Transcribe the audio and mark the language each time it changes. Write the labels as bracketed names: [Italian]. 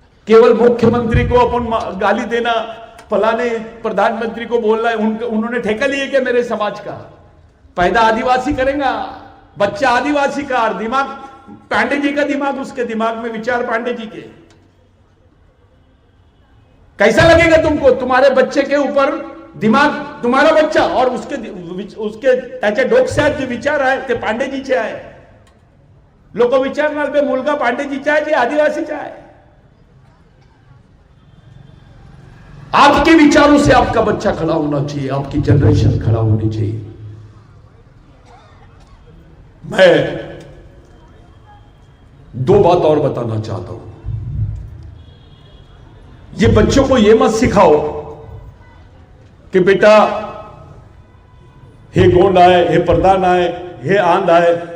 [Hindi] केवल मुख्यमंत्री को अपन गाली देना, फलाने प्रधानमंत्री को बोलना है, उन्होंने ठेका लिए क्या मेरे समाज का? पैदा आदिवासी करेगा, बच्चा आदिवासी का, और दिमाग पांडे जी का दिमाग, उसके दिमाग में विचार पांडे जी के. कैसा लगेगा तुमको? तुम्हारे बच्चे के ऊपर दिमाग, तुम्हारा बच्चा और उसके [Marathi] त्याच्या डोक्यात जे विचार आहे ते पांडेजीचे आहे. लोक विचारणार बे मुलगा पांडेजीचा आहे की आदिवासीचा आहे? [Hindi] आपके विचारों से आपका बच्चा खड़ा होना चाहिए, आपकी जनरेशन खड़ा होनी चाहिए. मैं 2 बात और बताना चाहता हूं. ये बच्चों को ये मत सिखाओ कि बेटा हे गोंड आए, हे प्रधान आए, हे आंध आए.